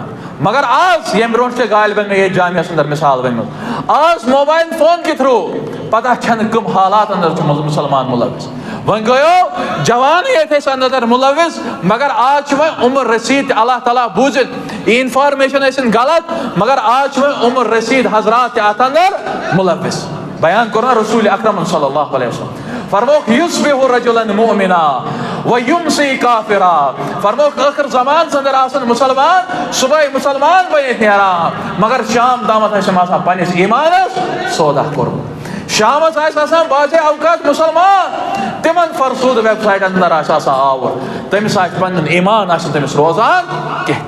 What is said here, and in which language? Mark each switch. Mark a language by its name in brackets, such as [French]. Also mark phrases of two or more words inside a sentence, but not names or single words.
[Kashmiri] مگر آز ییٚمہِ برونٛٹھ تہِ غالبن مےٚ ییٚتہِ جامعس اندر مثال ؤنمٕژ آز [English] mobile phone [Kashmiri] کہِ تھروٗ پتہ چھنہٕ کٕم حالات اندر چھُ مسلمان ملوث. وۄنۍ گٔیو جوانٕے ییٚتہِ ٲسۍ اندر ملوث مگر آز چھُ وۄنۍ عمر رسیٖد تہِ اللہ تعالیٰ بوٗزِتھ یہِ انفارمیشن ٲسِن غلط مگر آز چھُ وۄنۍ عمر رسیٖد حضرات تہِ اتھ اندر ملوث. بیان کوٚر نا رسول اکرم [Arabic] صلی اللہ علیہ وسلم [Kashmiri] فرموک [Arabic] یصبح رجلا مؤمنا ویمسی کافرا. [Kashmiri] فرموک ٲخر زمانس اندر آسن مسلمان صبحٲے مسلمان بٔنِتھ نیران مگر شام تامتھ ٲسِم آسان پننس ایمانس سودا کوٚرمُت. شامس آسہِ آسان بعضے اوقات مسلمان تمن فرسود [English] web sites [Kashmiri] اندر آسہِ آسان آور تٔمِس آسہِ پنُن ایمان آسہِ تٔمِس روزان کینٛہہ.